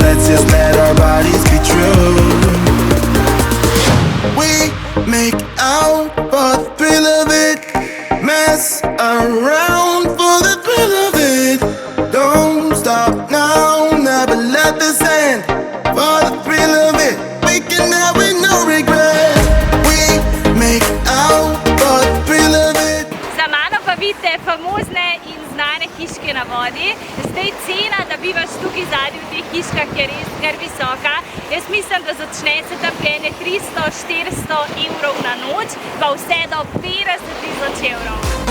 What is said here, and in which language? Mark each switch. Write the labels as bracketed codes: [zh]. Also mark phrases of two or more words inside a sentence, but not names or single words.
[en] Let's just let our bodies be true. We make out for the thrill of it, mess around for the thrill of it. Don't stop now, never let this end. For the thrill of it, we can have it, no regret. We make out for the thrill of it. [sl] Za mano pa vidite famozne in znane hiške na vodi. Zdaj cena, da bivaš tukaj zadnji v teh hiškah, je res kar visoka. Jaz mislim, da začne se tam plene 300-400 evrov na noč, pa vse do 50.000 evrov.